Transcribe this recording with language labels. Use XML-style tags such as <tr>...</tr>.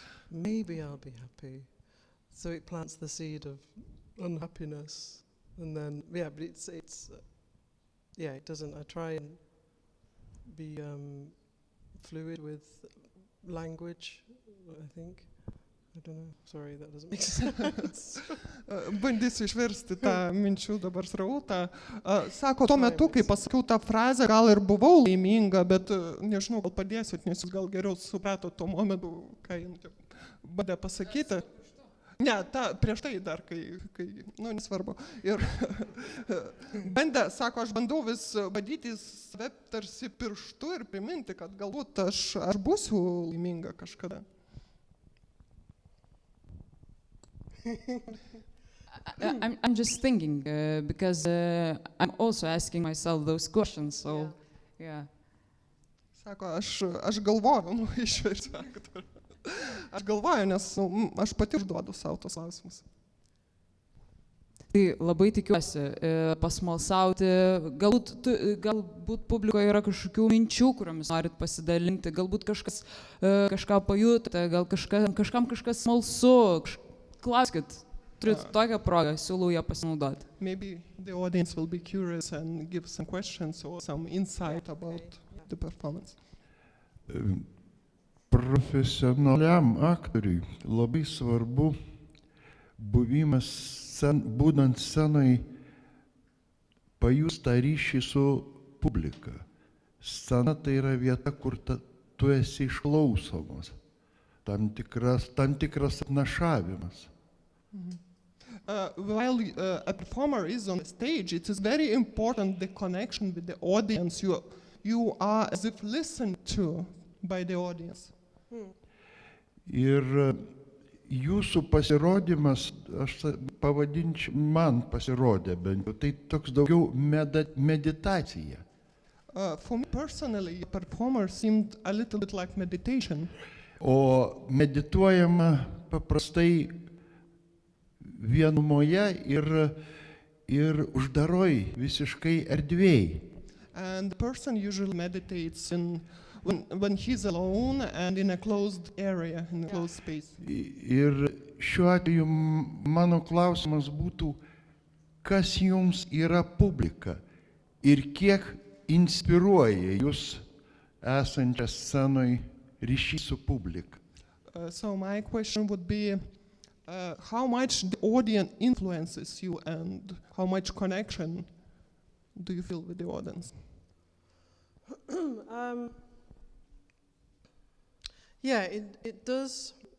<en>Maybe I'll be happy. So it plants the seed of unhappiness, and then but it's it doesn't. I try and be fluid with language, I think. I don't know. Sorry, that doesn't make sense.</en> <lt>Bandysiu išversti tą minčių dabar srautą. Sako, tuo metu, kai pasakiau tą frazę, gal ir buvau laiminga, bet nežinau, gal padėsit, nes jūs gal geriau suprato tuo momentu, ką jums bandė pasakyti. Ne, prieš tai dar, kai nesvarbu. Ir bandė, sako, aš bandau vis badyti save tarsi pirštu ir priminti, kad galbūt aš būsiu laiminga kažkada.</lt> <en>I'm just thinking, because I'm also asking myself those questions, so, yeah.</en> <lt>Sako, aš galvoju, išversti aktorę. Aš galvoju, nes aš pati užduodu savo tos klausimus. Tai labai tikiuosi pasmalsauti, galbūt publikoje yra kažkokių minčių, kuriomis norit pasidalinti, galbūt kažką pajutote, gal kažkam kažkas smalsu, klauskit, turit tokią progą, siūlau ją pasinaudoti.</lt> <en>Maybe the audience will be curious and give some questions or some insight about the performance.</en> <lt>Profesionaliam aktoriui labai svarbu buvimas, būnant scenai, pajust tą ryšį su publika, scena tai yra vieta, kur tu esi išklausomas, tam tikras apnašavimas.</lt> <en>While a performer is on the stage, it is very important the connection with the audience. You are as if listened to by the audience.</en> <lt>Ir jūsų pasirodymas, aš pavadinčiau, man pasirodė bent jau, tai toks daugiau meditacija.</lt> <en>For me personally, a performer seemed a little bit like meditation.</en> <lt>O medituojama paprastai vienumoje ir uždaroj visiškai erdvėj.</lt> <en>And the person usually meditates when he's alone and in a closed area, in a closed space.</en> <lt>Ir šiuo atveju mano klausimas būtų, kas jums yra publika ir kiek inspiruoja jūs esančią scenoj ryšį su publika.</lt> <en>So my question would be, how much the audience influences you and how much connection do you feel with the audience? Yeah, it does.</en>